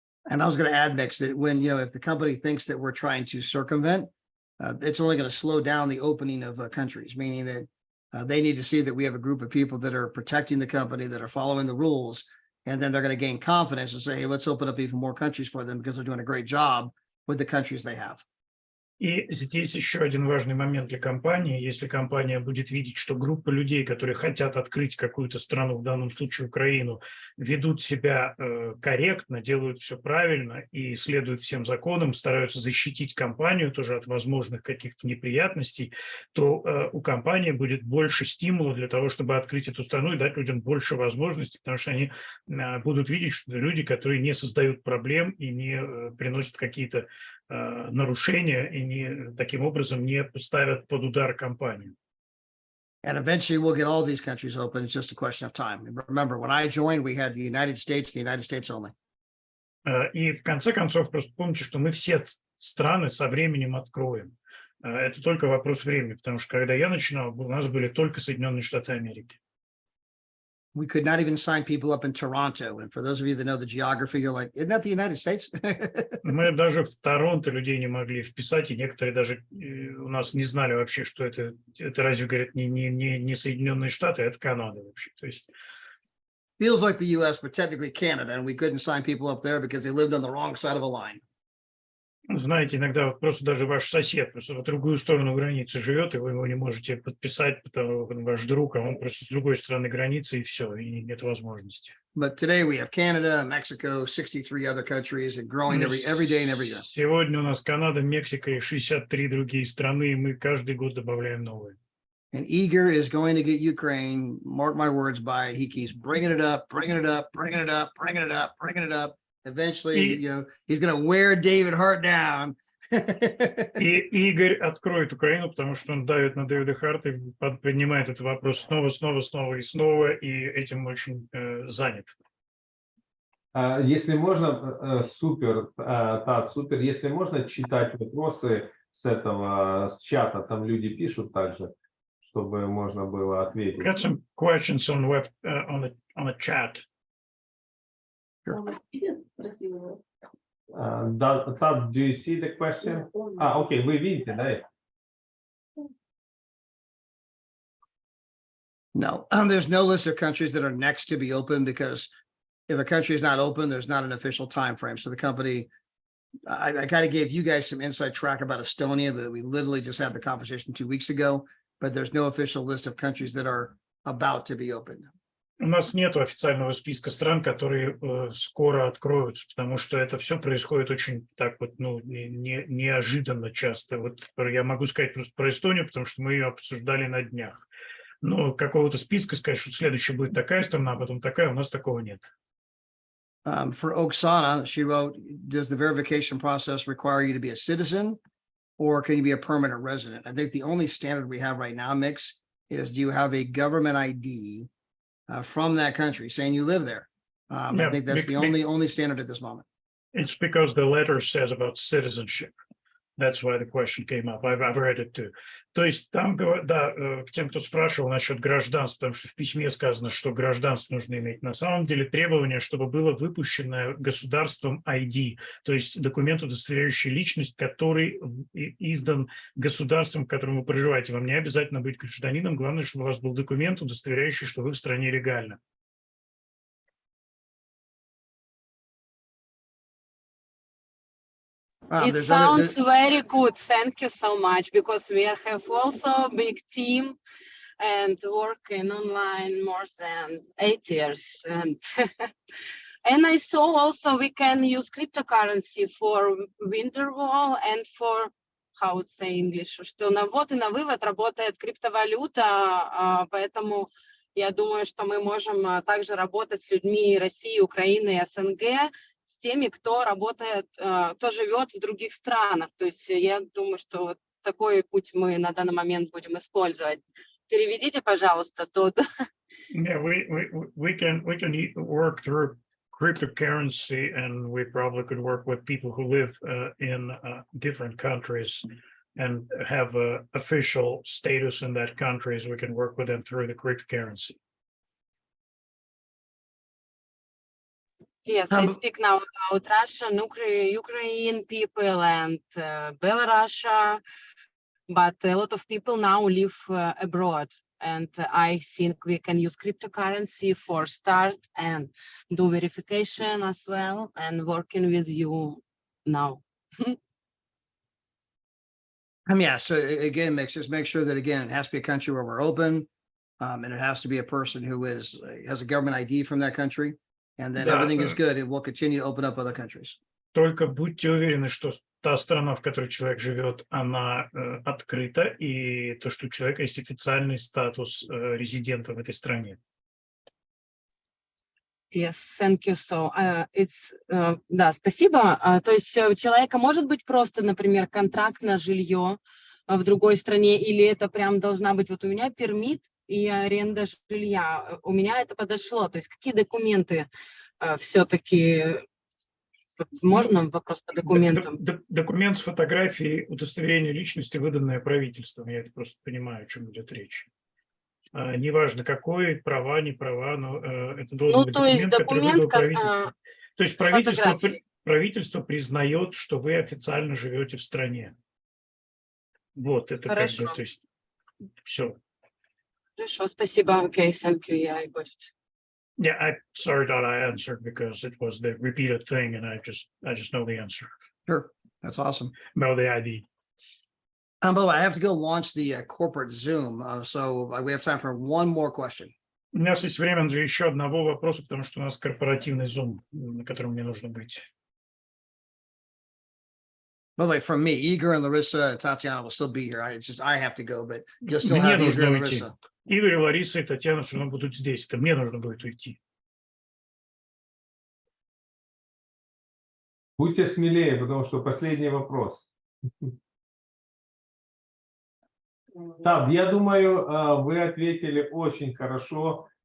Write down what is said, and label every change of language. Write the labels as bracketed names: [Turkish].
[English] And I was going to add, Mix, that when, if the company thinks that we're trying to circumvent, it's only going to slow down the opening of countries, meaning that they need to see that we have a group of people that are protecting the company, that are following the rules, and then they're going to gain confidence and say, hey, let's open up even more countries for them because they're doing a great job with the countries they have. [Russian] И здесь еще один важный момент для компании. Если компания будет видеть, что группа людей, которые хотят открыть какую-то страну, в данном случае Украину, ведут себя корректно, делают все правильно и следуют всем законам, стараются защитить компанию тоже от возможных каких-то неприятностей, то у компании будет больше стимула для того, чтобы открыть эту страну и дать людям больше возможностей, потому что они будут видеть, что люди, которые не создают проблем и не приносят какие-то нарушения и таким образом не ставят под удар компанию. [English] And eventually we'll get all these countries open. It's just a question of time. Remember, when I joined, we had the United States only. [Russian] И в конце концов, просто помните, что мы все страны со временем откроем. Это только вопрос времени, потому что когда я начинал, у нас были только Соединенные Штаты Америки. [English] We could not even sign people up in Toronto. And for those of you that know the geography, you're like, isn't that the United States? [Russian] Мы даже в Торонто людей не могли вписать, и некоторые даже у нас не знали вообще, что это разве, говорят, не Соединенные Штаты, это Канада вообще. То есть [English] feels like the US, but technically Canada, and we couldn't sign people up there because they lived on the wrong side of a line. [Russian] Знаете, иногда просто даже ваш сосед просто по другую сторону границы живет, и вы его не можете подписать, потому что ваш друг, а он просто с другой стороны границы, и все, и нет возможности. [English] But today we have Canada, Mexico, 63 other countries, and growing every day and every year. [Russian] Сегодня у нас Канада, Мексика и 63 другие страны, и мы каждый год добавляем новые. [English] And Igor is going to get Ukraine, mark my words, by he keeps bringing it up, bringing it up, bringing it up, bringing it up, bringing it up. Eventually, he's going to wear David Hart down. [Russian] И Игорь откроет Украину, потому что он давит на Дэвида Харта и поднимает этот вопрос снова и снова, и этим очень занят. Если можно, супер, Тат, супер. Если можно читать вопросы с чата, там люди пишут также, чтобы можно было ответить. [English] Got some questions on the chat. Sure. Todd, do you see the question? [Russian] Окей, вы видите, да? [English] No, there's no list of countries that are next to be open because if a country is not open, there's not an official time frame. So the company, I kind of gave you guys some inside track about Estonia that we literally just had the conversation 2 weeks ago, but there's no official list of countries that are about to be open. [Russian] У нас нет официального списка стран, которые скоро откроются, потому что это все происходит очень так вот, ну, неожиданно часто. Вот я могу сказать просто про Эстонию, потому что мы ее обсуждали на днях. Но какого-то списка сказать, что следующая будет такая страна, а потом такая, у нас такого нет. [English] For Oksana, she wrote, does the verification process require you to be a citizen or can you be a permanent resident? I think the only standard we have right now, Mix, is do you have a government ID from that country saying you live there? I think that's the only standard at this moment. It's because the letter says about citizenship. That's why the question came up. I've read it too. [Russian] То есть там, да, к тем, кто спрашивал насчет гражданства, потому что в письме сказано, что гражданство нужно иметь. На самом деле требование, чтобы было выпущено государством ID, то есть документ, удостоверяющий личность, который издан государством, в котором вы проживаете. Вам не обязательно быть гражданином, главное, чтобы у вас был документ, удостоверяющий, что вы в стране легально. [English] It sounds very good. Thank you so much, because we have also a big team and working online more than 8 years. And and I saw also we can use cryptocurrency for winter wall and for, how to say English, [Russian] что на ввод и на вывод работает криптовалюта, поэтому я думаю, что мы можем также работать с людьми России, Украины и СНГ, с теми, кто работает, кто живет в других странах. То есть я думаю, что вот такой путь мы на данный момент будем использовать. Переведите, пожалуйста, Тодд. [English] Yeah, we can work through cryptocurrency, and we probably could work with people who live in different countries and have a official status in that country, so we can work with them through the cryptocurrency. Yes, I speak now about Russian, Ukraine people and Belarus, but a lot of people now live abroad. And I think we can use cryptocurrency for start and do verification as well, and working with you now. Yeah, so again, Mix, just make sure that, again, it has to be a country where we're open, and it has to be a person who has a government ID from that country. And then everything is good, and we'll continue to open up other countries. [Russian] Только будьте уверены, что та страна, в которой человек живет, она открыта, и то, что у человека есть официальный статус резидента в этой стране. [English] Yes, thank you. [Russian] So, да, спасибо. То есть у человека может быть просто, например, контракт на жилье в другой стране, или это прям должна быть, вот у меня пермит и аренда жилья, у меня это подошло, то есть какие документы все-таки, можно вопрос по документам? Документ с фотографией удостоверения личности, выданное правительством, я это просто понимаю, о чем идет речь. Неважно, какой, права, не права, но это должен быть документ, который выдал правительство. То есть правительство признает, что вы официально живете в стране. Вот, это как бы, то есть, все. Хорошо, спасибо. [English] Okay, thank you. Yeah, I got it. Yeah, I'm sorry that I answered because it was the repeated thing, and I just know the answer. Sure, that's awesome. Know the ID. By the way, I have to go launch the corporate Zoom, so we have time for one more question. [Russian] У нас есть время для еще одного вопроса, потому что у нас корпоративный Zoom, на котором мне нужно быть. [English] By the way, from me, Igor and Larissa and Tatiana will still be here. I have to go, but you'll still have Igor and Larissa. [Russian] Игорь, Лариса и Татьяна все равно будут здесь. Это мне нужно будет уйти. Будьте смелее, потому что последний вопрос. Да, я думаю, вы ответили очень хорошо.